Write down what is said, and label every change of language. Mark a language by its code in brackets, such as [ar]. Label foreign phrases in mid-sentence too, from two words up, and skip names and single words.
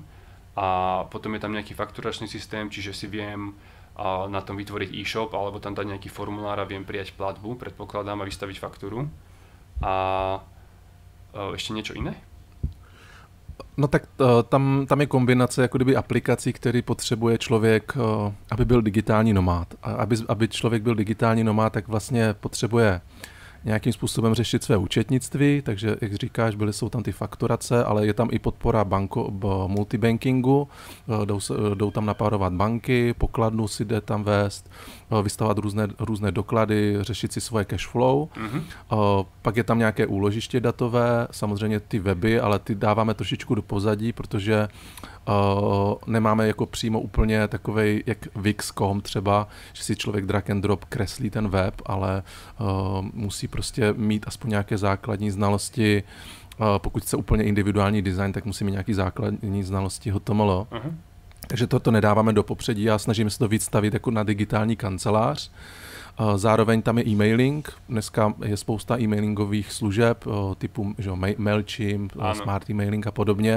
[sk] A potom je tam nejaký fakturačný systém, čiže si viem na tom vytvoriť e-shop alebo tam dať nejaký formulár a viem prijať platbu, predpokladám, a vystaviť faktúru. A ešte niečo iné? [cs] No tak tam je kombinace jako kdyby aplikací, který potřebuje člověk, aby byl digitální nomád. A aby člověk byl digitální nomád, tak vlastně potřebuje nějakým způsobem řešit své účetnictví, takže jak říkáš, jsou tam ty fakturace, ale je tam i podpora multibankingu, jdou tam napárovat banky, pokladnu si jde tam vést, vystavovat různé doklady, řešit si svoje [en] cash flow. [cs] Pak je tam nějaké úložiště datové, samozřejmě ty weby, ale ty dáváme trošičku do pozadí, protože nemáme jako přímo úplně takovej, jak Wix.com třeba, že si člověk [en] drag and drop [cs] kreslí ten web, ale musí prostě mít aspoň nějaké základní znalosti. Pokud chce úplně individuální design, tak musí mít nějaké základní znalosti HTML. Takže to nedáváme do popředí a snažíme se to víc stavit jako na digitální kancelář. Zároveň tam je e-mailing. Dneska je spousta e-mailingových služeb typu Mailchimp, Smart emailing a podobně.